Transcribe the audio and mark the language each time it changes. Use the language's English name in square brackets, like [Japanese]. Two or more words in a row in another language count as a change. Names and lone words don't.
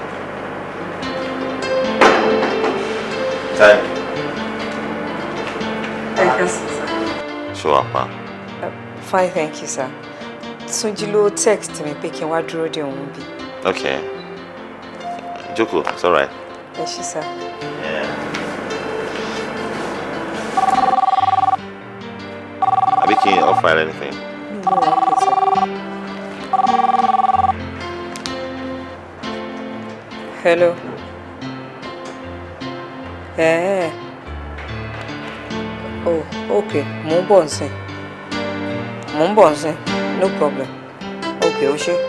[English] Time. Yes, sir. Show up. Fine, thank you, sir. [Yoruba] Túnjí ló text mi pé kí n wá dúró dè òun bí. Okay. Jókòó, [English] it's all right. [Yoruba] Ẹ ṣé, sir. Àbí kí n [English] offer anything? No, okay, sir. Hello. Oh, okay. [Yoruba] Mo ń bọ̀ nsìn. [English] No problem. Okay, [Yoruba] ó ṣé.